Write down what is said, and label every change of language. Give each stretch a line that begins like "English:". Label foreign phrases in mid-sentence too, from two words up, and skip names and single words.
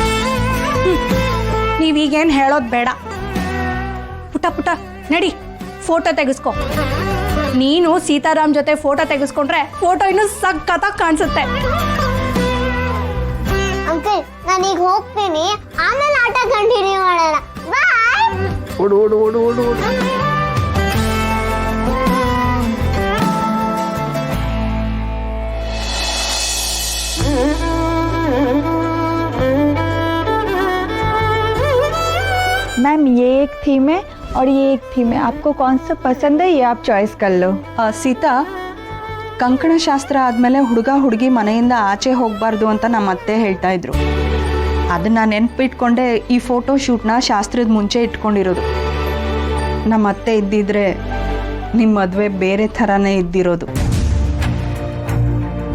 Kannada: ನೀವೀಗೇನು ಹೇಳೋದು ಬೇಡ. ಪುಟ ಪುಟ ನಡಿ, ಫೋಟೋ ತೆಗೆಸ್ಕೊ. ನೀನು ಸೀತಾರಾಮ್ ಜೊತೆ ಫೋಟೋ ತೆಗೆಸ್ಕೊಂಡ್ರೆ ಫೋಟೋ ಇನ್ನೂ ಸಖತ್ತಾಗಿ ಕಾಣಿಸುತ್ತೆ. ಅಂಕಲ್, ನಾನೀಗ ಹೋಗ್ತೀನಿ, ಆಮೇಲೆ ಆಟ ಕಂಟಿನ್ಯೂ ಮಾಡೋಣ. ಬಾಯ್. ಓಡು ಓಡು ಓಡು ಓಡು ಓಡು.
Hindi: मैम, ये एक थीम है और ये एक थीम है, आपको कौन सा पसंद है ये आप चॉइस कर लो.
Kannada: ಸೀತಾ, ಕಂಕಣ ಶಾಸ್ತ್ರ ಆದಮೇಲೆ ಹುಡುಗ ಹುಡುಗಿ ಮನೆಯಿಂದ ಆಚೆ ಹೋಗಬಾರ್ದು ಅಂತ ನಮ್ಮ ಅತ್ತೆ ಹೇಳ್ತಾ ಇದ್ರು. ಅದನ್ನು ನೆನಪಿಟ್ಕೊಂಡೆ ಈ
English: photo shoot
Kannada: ಶಾಸ್ತ್ರದ ಮುಂಚೆ ಇಟ್ಕೊಂಡಿರೋದು. ನಮ್ಮ ಅತ್ತೆ ಇದ್ದಿದ್ರೆ ನಿಮ್ಮ ಮದುವೆ ಬೇರೆ ಥರನೇ ಇದ್ದಿರೋದು.